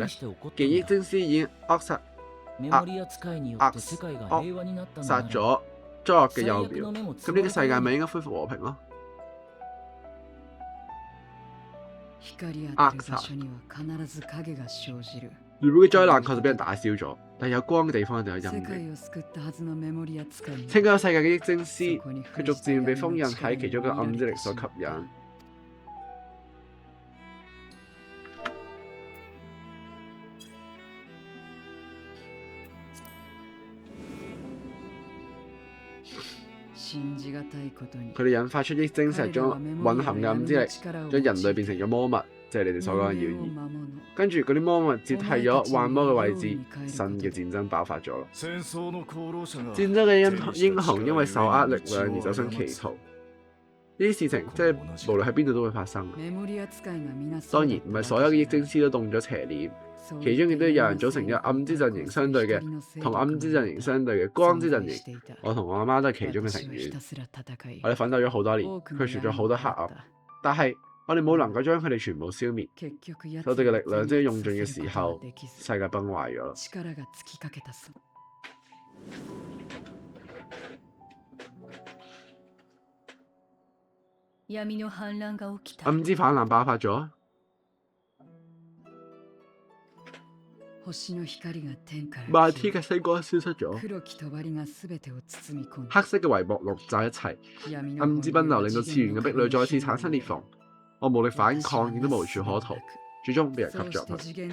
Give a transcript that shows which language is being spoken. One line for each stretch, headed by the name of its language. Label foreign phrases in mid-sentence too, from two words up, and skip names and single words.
Cantonese: 既然益晶師已經扼殺咗災惡嘅幼苗，咁呢個世界咪應該恢復和平咯？扼殺原本嘅災難確實俾人打消咗，但係有光嘅地方一定有陰世影。
Japanese: 界を救ったはずのメモリア使いに
Cantonese: 拯救世界嘅益精師，
Japanese: そこに
Cantonese: 佢逐漸被封印喺其中嘅暗之力所吸引。
Japanese: 信じがたいことに
Cantonese: 佢哋引發出益精石將蘊含嘅暗之力，將人類變成咗魔物，即係你哋所講嘅妖異。跟住嗰啲魔物接替咗幻魔嘅位置，新嘅戰爭爆發咗啦。
Japanese: 戦争の功労者が
Cantonese: 戰爭嘅英雄因為受壓力量而走上歧途，呢啲事情即係無論喺邊度都會發生。當然唔係所有嘅益精師都動咗邪念，其中亦都有人組成咗暗之陣營相對嘅，同暗之陣營相對嘅光之陣營。我同我阿媽都係其中嘅成員，我哋奮鬥咗好多年，驅除咗好多黑暗，但係我哋冇能夠將佢哋全部消滅。我哋嘅力量即係用盡嘅時候，世界崩壞咗啦。
Japanese: 闇の反乱が起きた。
Cantonese: 暗之反亂爆發咗，漫天嘅星光消失咗，黑色嘅帷幕籠罩一切，暗之奔流令到次元嘅壁壘再次產生裂縫。我無力反抗，亦都無處可逃，最終被人吸咗入去。